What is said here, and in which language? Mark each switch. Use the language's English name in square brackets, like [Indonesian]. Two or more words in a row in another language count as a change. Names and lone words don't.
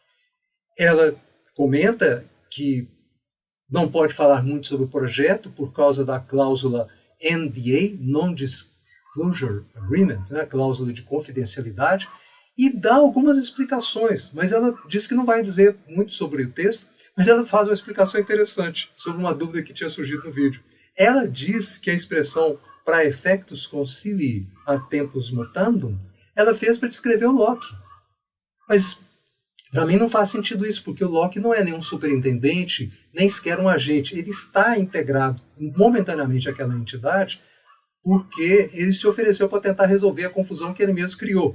[Portuguese] Ela comenta que não pode falar muito sobre o projeto por causa da cláusula NDA, [English] Non-Disclosure Agreement, [Portuguese] né, cláusula de confidencialidade, e dá algumas explicações, mas ela diz que não vai dizer muito sobre o texto, mas ela faz uma explicação interessante sobre uma dúvida que tinha surgido no vídeo. Ela diz que a expressão para [Latin] effectus concilii a tempus mutandum, [Portuguese] ela fez para descrever o Locke. Mas para mim não faz sentido isso, porque o Locke não é nenhum superintendente, nem sequer um agente. Ele está integrado momentaneamente àquela entidade porque ele se ofereceu para tentar resolver a confusão que ele mesmo criou.